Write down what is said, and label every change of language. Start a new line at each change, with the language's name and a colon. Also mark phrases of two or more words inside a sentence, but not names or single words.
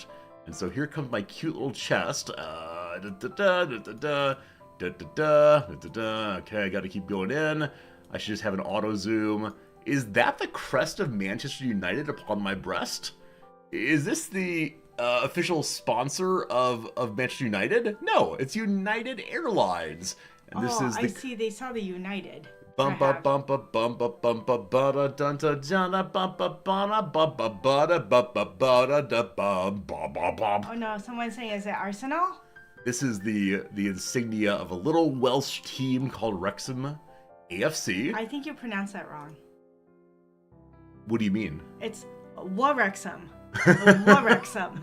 English: And so here comes my cute little chest. Okay, I gotta keep going in. I should just have an auto zoom. Is that the crest of Manchester United upon my breast? Is this the official sponsor of Manchester United? No, it's United Airlines. And this is I see. They saw the United. Bumpa bumpa bumpa bumpa bada dunta jana bumpa bada bumpa bada bumpa bada da bum bum bum bum. Oh no, someone's saying, is it Arsenal? This is the insignia of a little Welsh team called Wrexham AFC. I think you pronounced that wrong. What do you mean? It's Warwrexham. Warwrexham.